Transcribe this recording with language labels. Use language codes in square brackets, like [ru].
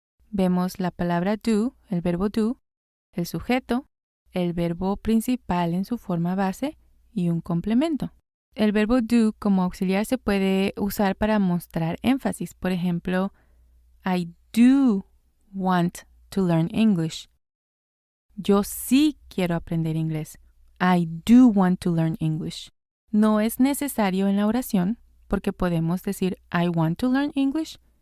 [es] Vemos la palabra do, el verbo do, el sujeto, el verbo principal en su forma base y un complemento. El verbo do como auxiliar se puede usar para mostrar énfasis. Por ejemplo, [en] I do want to learn English. [es] Yo sí quiero aprender inglés. [en] I do want to learn English. [es] No es necesario en la oración porque podemos decir [en] I want to learn English.